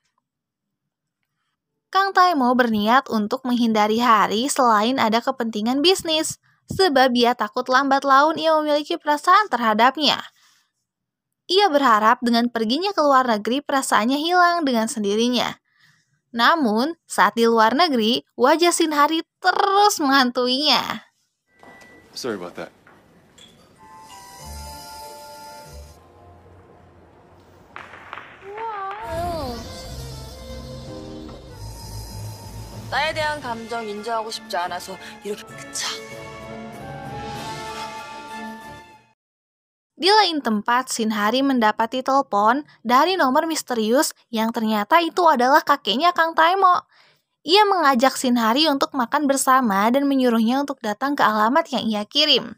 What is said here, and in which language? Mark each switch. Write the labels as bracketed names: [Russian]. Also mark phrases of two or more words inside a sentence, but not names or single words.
[Indonesian] Kang Taemo berniat untuk menghindari hari selain ada kepentingan bisnis, sebab ia takut lambat laun ia memiliki perasaan terhadapnya. Ia berharap dengan perginya ke luar negeri perasaannya hilang dengan sendirinya. Namun, saat di luar negeri, wajah Shinhari terus menghantuinya. [English] Sorry about that. [Korean] 나에 대한 감정 인정하고 싶지 않아서 이렇게 그쳐. [Indonesian] Di lain tempat, Shinhari mendapati telepon dari nomor misterius yang ternyata itu adalah kakeknya Kang Taemo. Ia mengajak Shinhari untuk makan bersama dan menyuruhnya untuk datang ke alamat yang ia kirim.